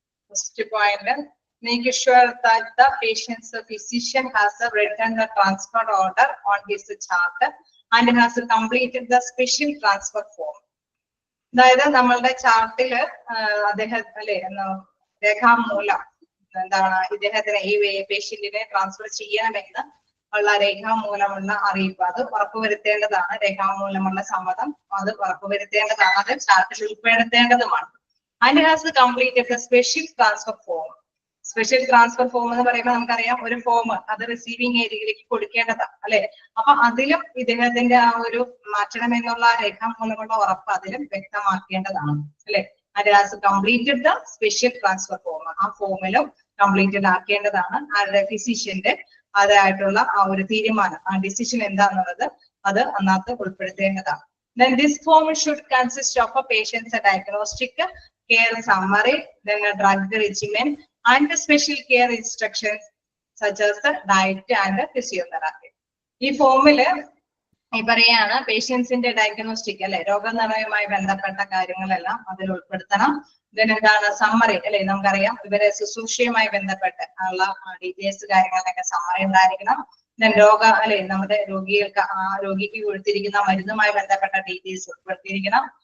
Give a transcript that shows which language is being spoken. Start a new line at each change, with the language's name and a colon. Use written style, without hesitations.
English: First point, make sure that the patient's physician has written the transfer order on his chart and has completed the special transfer form.
Malayalam: അതായത് നമ്മളുടെ ചാർട്ടില് അദ്ദേഹം അല്ലെ രേഖാമൂലം എന്താണ് ഇദ്ദേഹത്തിന് ഈ പേഷ്യന്റിനെ ട്രാൻസ്ഫർ ചെയ്യണമെന്ന് ഉള്ള രേഖാമൂലമുള്ള അറിയിപ്പ് അത് ഉറപ്പുവരുത്തേണ്ടതാണ്. രേഖാമൂലമുള്ള സമ്മതം അത് ഉറപ്പുവരുത്തേണ്ടതാണ്, അത് ചാർട്ടിൽ ഉൾപ്പെടുത്തേണ്ടതുമാണ്.
English: And has completed the special transfer form.
Malayalam: Special transfer form എന്ന് പറയുമ്പോൾ നമുക്കറിയാം ഒരു ഫോം അത് റിസീവിംഗ് ഏരിയയിലേക്ക് കൊടുക്കേണ്ടതാണ് അല്ലെ. അപ്പൊ അതിലും ഇദ്ദേഹത്തിന്റെ ആ ഒരു മാറ്റണം എന്നുള്ള രേഖാമൂലമുള്ള ഉറപ്പ് അതിലും വ്യക്തമാക്കേണ്ടതാണ് അല്ലെ.
English: And has completed the special transfer form.
Malayalam: ആ ഫോമിലും കംപ്ലീറ്റഡ് ആക്കേണ്ടതാണ്. ആരുടെ? ഫിസിഷ്യന്റെ അതായിട്ടുള്ള ആ ഒരു തീരുമാനം, ആ ഡിസിഷൻ എന്താണെന്നുള്ളത് അത് അന്നത്തെ ഉൾപ്പെടുത്തേണ്ടതാണ്.
English: Then this form should consist of a patient's diagnostic care summary, then a drug regimen and the special care instructions such as the diet and physiotherapy.
Malayalam: ഈ ഫോമില് ഈ പറയാണ് പേഷ്യൻസിന്റെ ഡയഗ്നോസ്റ്റിക് അല്ലെ, രോഗനിർണയവുമായി ബന്ധപ്പെട്ട കാര്യങ്ങളെല്ലാം അതിൽ ഉൾപ്പെടുത്തണം. then എന്താണ് സമ്മറി അല്ലെ, നമുക്കറിയാം ഇവരെ ശുശ്രൂഷയുമായി ബന്ധപ്പെട്ട് ഉള്ള ഡീറ്റെയിൽസ് കാര്യങ്ങളൊക്കെ സമ്മറി ഉണ്ടായിരിക്കണം. then രോഗ അല്ലെ നമ്മുടെ രോഗികൾക്ക് ആ രോഗിക്ക് കൊടുത്തിരിക്കുന്ന മരുന്നുമായി ബന്ധപ്പെട്ട ഡീറ്റെയിൽസ് ഉൾപ്പെടുത്തിയിരിക്കണം.